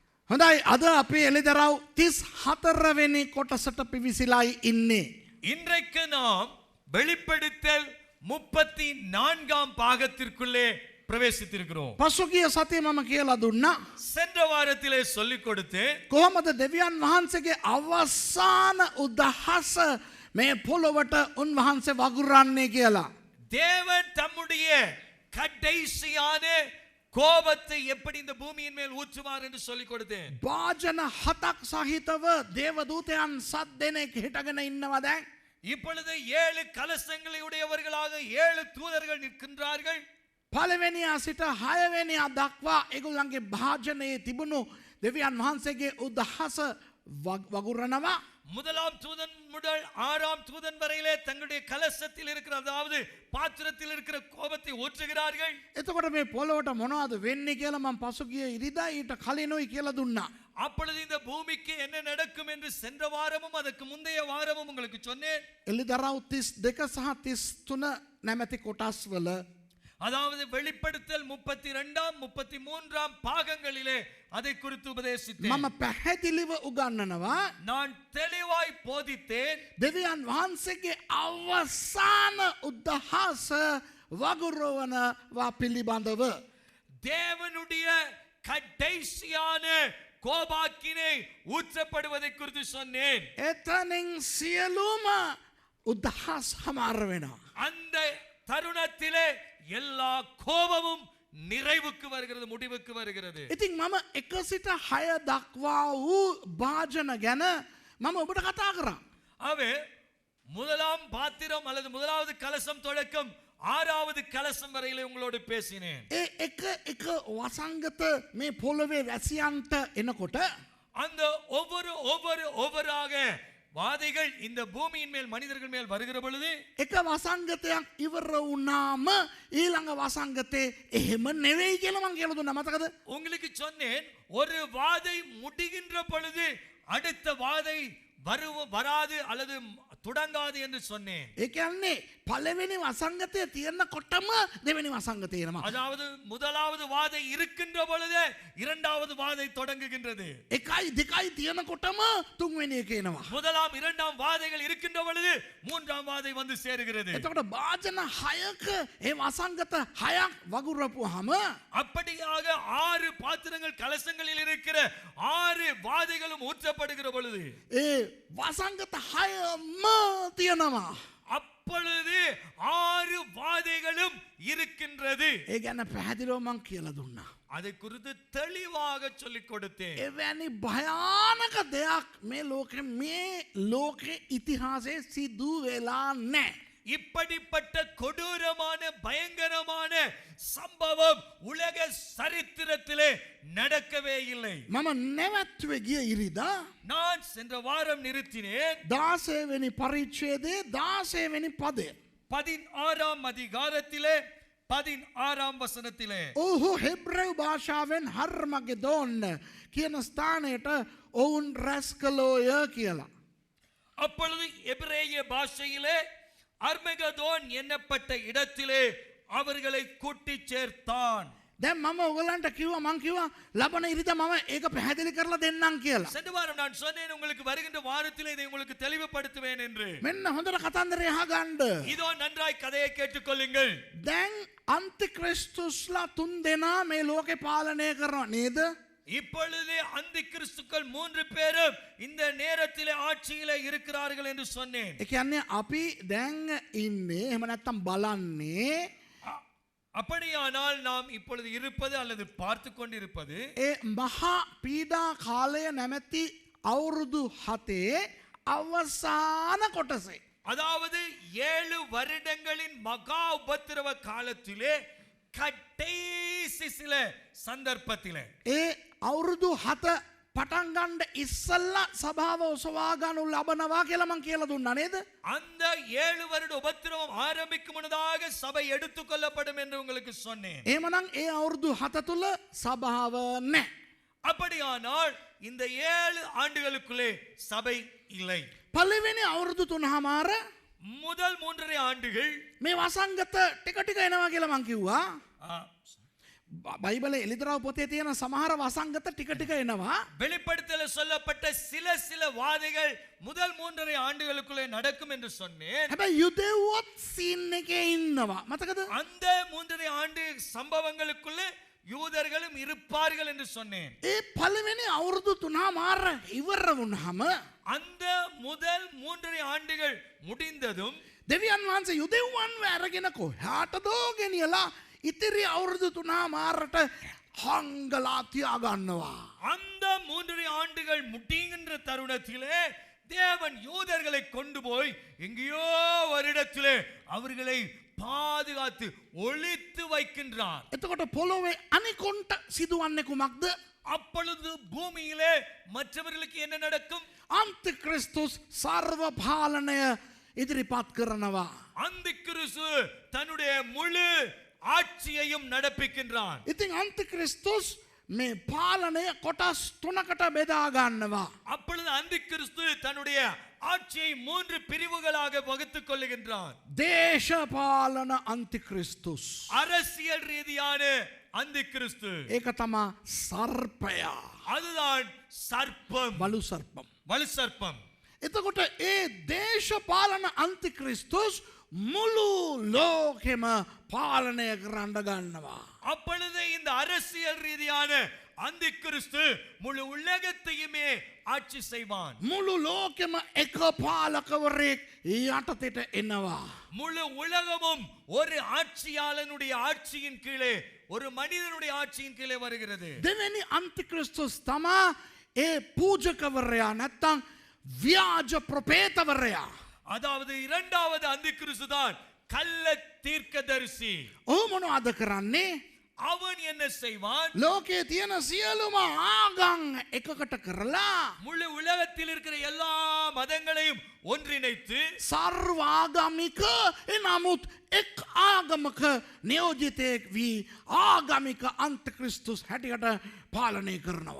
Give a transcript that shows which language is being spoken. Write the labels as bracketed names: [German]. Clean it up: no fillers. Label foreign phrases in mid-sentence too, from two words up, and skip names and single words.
[Sinhala] හොඳයි අද අපේ එළිදරව් 34 වෙනි කොටසට පිවිසිලායි ඉන්නේ. [Tamil] இன்றைக்கு நாம் வெளிப்படுத்தல் 34ஆம் பாகத்திற்குள்ளே பிரவேசித்திருக்கிறோம். [Sinhala] පසුගිය සතියේ මම කියලා දුන්නා. [Tamil] சென்ற வாரத்திலே சொல்லிக் கொடுத்தேன். [Sinhala] කොහොමද දෙවියන් වහන්සේගේ අවසාන උදහස මේ පොළොවට උන්වහන්සේ වගුරන්නේ කියලා. [Tamil] தேவன் தம்முடைய கடைசியான கோபத்தை எப்படி இந்த பூமியின் மேல் ஊற்றுவார் என்று சொல்லிக் கொடுத்தேன். [Sinhala] වාජන 7ක් සහිතව දේවදූතයන් 7 දෙනෙක් හිටගෙන ඉන්නවා දැන්. [Tamil] இப்பொழுது 7 கலசங்களை உடையவர்களாக 7 தூதர்கள் நிற்கின்றார்கள். [Sinhala] පළවෙනියා සිට 6 වෙනියා දක්වා ඒගොල්ලන්ගේ භාජනයේ තිබුණු දෙවියන් වහන්සේගේ උදහස වගුරනවා. [Tamil] முதலாம் தூதன் முதல் 6ஆம் தூதன் வரையிலே தங்களுடைய கலசத்தில் இருக்கிற அதாவது பாத்திரத்தில் இருக்கிற கோபத்தை ஊற்றுகிறார்கள். [Sinhala] එතකොට මේ පොළොවට මොනවද වෙන්නේ කියලා මම පසුගිය ඉරිදා ඊට කලිනුයි කියලා දුන්නා. [Tamil] அப்பொழுது இந்த பூமிக்கு என்ன நடக்கும் என்று சென்ற வாரமும் அதற்கு முந்தைய வாரமும் உங்களுக்கு சொன்னேன். [Sinhala] එළිදරව් 32 සහ 33 නැමැති කොටස් වල [Tamil] அதாவது வெளிப்படுத்தல் 32ஆம் 33ஆம் பாகங்களிலே அதை குறித்து உபதேசித்தேன். [Sinhala] මම පැහැදිලිව උගන්වනවා. [Tamil] நான் தெளிவாய் போதித்தேன். [Sinhala] දෙවියන් වහන්සේගේ අවසාන උදහස වගුරවනවා පිළිබඳව. [Tamil] தேவனுடைய கடைசியான கோபாக்கினை ஊற்றப்படுவதை குறித்து சொன்னேன். [Sinhala] එතනින් සියලුම උදහස් හමාර වෙනවා. [Tamil] அந்த தருணத்திலே எல்லா கோபமும் நிறைவுக்கு வருகிறது, முடிவுக்கு வருகிறது. [Sinhala] ඉතින් මම 1 සිට 6 දක්වා වූ භාජන ගැන මම ඔබට කතා කරා. [Tamil] அவை முதலாம் பாத்திரம் அல்லது முதலாவது கலசம் தொடக்கம் 6வது கலசம் வரையிலே உங்களோடு பேசினேன். [Sinhala] ඒ එක වසංගත මේ පොළවේ වැසියන්ට එනකොට [Tamil] அந்த ஒவ்வொருவராக வாதைகள் இந்த பூமியின் மேல் மனிதர்கள் மேல் வருகிற பொழுது [Sinhala] එක වසංගතයක් ඉවර වුණාම ඊළඟ වසංගතේ එහෙම නෙවෙයි කියලා මම කියලා දුන්නා මතකද? [Tamil] உங்களுக்கு சொன்னேன், ஒரு வாதை முடிகின்ற பொழுது அடுத்த வாதை வராது அல்லது தொடங்காது என்று சொன்னேன். [Sinhala] ඒ කියන්නේ පළවෙනි වසංගතය තියෙනකොටම දෙවෙනි වසංගතය එනවා. [Tamil] அதாவது முதலாவது வாதை இருக்கின்ற பொழுது இரண்டாவது வாதை தொடங்குகின்றது. [Sinhala] 1යි 2යි තියෙනකොටම තුන්වෙනි එක එනවා. [Tamil] முதலாம் இரண்டாம் வாதைகள் இருக்கின்ற பொழுது மூன்றாம் வாதை வந்து சேருகிறது. [Sinhala] එතකොට භාජන 6ක ඒ වසංගත 6ක් වගුරපුවාම [Tamil] அப்படியாக 6 பாத்திரங்கள் கலசங்களில் இருக்கிற 6 வாதைகளும் ஊற்றப்படுகிற பொழுது [Sinhala] ඒ වසංගත 6ම තියෙනවා. [Tamil] அப்பொழுது 6 வாதைகளும் இருக்கின்றது. [Sinhala] ඒ ගැන පැහැදිලිව මම කියලා දුන්නා. [Tamil] அதை குறித்து தெளிவாக சொல்லிக் கொடுத்தேன். [Sinhala] එවැනි භයානක දෙයක් මේ ලෝකේ ඉතිහාසයේ සිදු වෙලා නැහැ. [Tamil] இப்படிப்பட்ட கொடூரமான பயங்கரமான சம்பவம் உலக சரித்திரத்திலே நடக்கவே இல்லை. [Sinhala] මම නැවැත්වේ ගිය ඉරිදා [Tamil] நான் சென்ற வாரம் நிறுத்தினேன். [Sinhala] 16 වෙනි පරිච්ඡේදයේ 16 වෙනි පදය. [Tamil] 16ஆம் அதிகாரத்திலே 16ஆம் வசனத்திலே [Sinhala] ඔහු හෙබ්‍රෙව් භාෂාවෙන් හර්මගෙදෝන් කියන ස්ථානයට ඔවුන් රැස් කළෝය කියලා. [Tamil] அப்பொழுது எபிரேய பாஷையிலே அர்மகதோன் என்னப்பட்ட இடத்திலே அவர்களை கூட்டி சேர்த்தான். [Sinhala] දැන් මම ඔයගලන්ට කිව්වා මං කිව්වා ලබන ඉරිදා මම ඒක පැහැදිලි කරලා දෙන්නම් කියලා. [Tamil] சென்ற வாரம் நான் சொன்னேன், உங்களுக்கு வருகின்ற வாரத்திலே இதை உங்களுக்கு தெளிவுபடுத்துவேன் என்று. [Sinhala] මෙන්න හොඳට කතන්දරය අහගන්න. [Tamil] இதோ நன்றாய் கதையை கேட்டுக்கொள்ளுங்கள். [Sinhala] දැන් අන්තික්‍රිස්තුස්ලා 3 දෙනා මේ ලෝකේ පාලනය කරනවා නේද? [Tamil] இப்பொழுது அந்தி கிறிஸ்துக்கள் 3 பேரும் இந்த நேரத்திலே ஆட்சியிலே இருக்கிறார்கள் என்று சொன்னேன். [Sinhala] ඒ කියන්නේ අපි දැන් ඉන්නේ එහෙම නැත්තම් බලන්නේ [Tamil] அப்படியானால் நாம் இப்பொழுது இருப்பது அல்லது பார்த்து கொண்டிருப்பது [Sinhala] ඒ මහා පීඩා කාලය නැමැති අවුරුදු 7 අවසාන කොටසේ. [Tamil] அதாவது 7 வருடங்களின் மகா உபத்திரவ காலத்திலே கடைசி சில சந்தர்ப்பத்திலே [Sinhala] ඒ අවුරුදු 7 පටන් ගන්න ඉස්සල්ලා සභාව ඔසවා ගන්නු ලබනවා කියලා මං කියලා දුන්නා නේද? [Tamil] அந்த 7 வருட உபத்திரவம் ஆரம்பிக்கும் முன்னதாக சபை எடுத்துக்கொள்ளப்படும் என்று உங்களுக்கு சொன்னேன். [Sinhala] එහෙමනම් ඒ අවුරුදු 7 තුල සභාව නැහැ. [Tamil] அப்படியானால் இந்த 7 ஆண்டுகளுக்குள்ளே சபை இல்லை. [Sinhala] පළවෙනි අවුරුදු 3මාර [Tamil] முதல் 3.5 ஆண்டுகள் [Sinhala] මේ වසංගත ටික ටික එනවා කියලා මං කිව්වා. බයිබල එලිදරව් පොතේ තියෙන සමහර වසංගත ටික ටික එනවා. [Tamil] வெளிப்படுத்தல சொல்லப்பட்ட சில வாதைகள் முதல் 3.5 ஆண்டுகளுக்குள்ளே நடக்கும் என்று சொன்னேன். [Sinhala] හැබැයි යුදෙව්වොත් සීන් එකේ ඉන්නවා. මතකද? [Tamil] அந்த 3.5 ஆண்டு சம்பவங்களுக்குள்ளே யூதர்களும் இருப்பார்கள் என்று சொன்னேன். [Sinhala] ඒ පළවෙනි අවුරුදු 3මාර ඉවර වුණාම [Tamil] அந்த முதல் 3.5 ஆண்டுகள் முடிந்ததும் [Sinhala] දෙවියන් වහන්සේ යුදෙව්වන්ව අරගෙන කොහාටදෝ ගෙනියලා ඉතිරි අවුරුදු 3මාරට හංගලා තියාගන්නවා. [Tamil] அந்த 3.5 ஆண்டுகள் முடிகின்ற தருணத்திலே தேவன் யூதர்களை கொண்டு போய் எங்கேயோ ஒரு இடத்திலே அவர்களை பாதுகாத்து ஒளித்து வைக்கின்றார். [Sinhala] එතකොට පොළොවේ අනිකොන්ට සිදුවන්නේ කුමක්ද? [Tamil] அப்பொழுது பூமியிலே மற்றவர்களுக்கு என்ன நடக்கும்? [Sinhala] අන්තික්‍රිස්තුස් සර්ව පාලනය ඉදිරිපත් කරනවා. [Tamil] அந்திக்கிறிஸ்து தன்னுடைய முழு ஆட்சியையும் நடப்பிக்கின்றான். [Sinhala] ඉතින් අන්තික්‍රිස්තුස් මේ පාලනය කොටස් 3කට බෙදා ගන්නවා. [Tamil] அப்பொழுது அந்திக்கிறிஸ்து தன்னுடைய ஆட்சியை 3 பிரிவுகளாக வகுத்துக் கொள்ளுகின்றான். [Sinhala] දේශපාලන අන්තික්‍රිස්තුස්. [Tamil] அரசியல் ரீதியான அந்திக்கிறிஸ்து. [Sinhala] ඒක තමා සර්පයා. [Tamil] அதுதான் சர்ப்பம், [Sinhala] බලු සර්පම්. [Tamil] வலு சர்ப்பம். [Sinhala] එතකොට ඒ දේශපාලන අන්තික්‍රිස්තුස් මුළු ලෝකෙම පාලනය කරන්න ගන්නවා. [Tamil] அப்பொழுது இந்த அரசியல் ரீதியான அந்திக்கிறிஸ்து முழு உலகத்தையுமே ஆட்சி செய்வான். [Sinhala] මුළු ලෝකෙම එක පාලකවරයෙක් යටතට එනවා. [Tamil] முழு உலகமும் ஒரு ஆட்சியாளனுடைய ஆட்சியின் கீழே, ஒரு மனிதனுடைய ஆட்சியின் கீழே வருகிறது. [Sinhala] දෙවැනි අන්තික්‍රිස්තුස් තමා ඒ පූජකවරයා නැත්තං ව්‍යාජ ප්‍රපේතවරයා. [Tamil] அதாவது இரண்டாவது அந்திக்கிறிஸ்து தான் கள்ள தீர்க்கதரிசி. [Sinhala] ඔහු මොනවද කරන්නේ? [Tamil] அவன் என்ன செய்வான்? [Sinhala] ලෝකයේ තියෙන සියලුම ආගම් එකකට කරලා [Tamil] முழு உலகத்தில் இருக்கிற எல்லா மதங்களையும் ஒன்றிணைத்து [Sinhala] සර්වාගමික එනමුත් එක් ආගමක නියෝජිතයෙක් වී ආගමික අන්තික්‍රිස්තුස් හැටියට පාලනය කරනවා.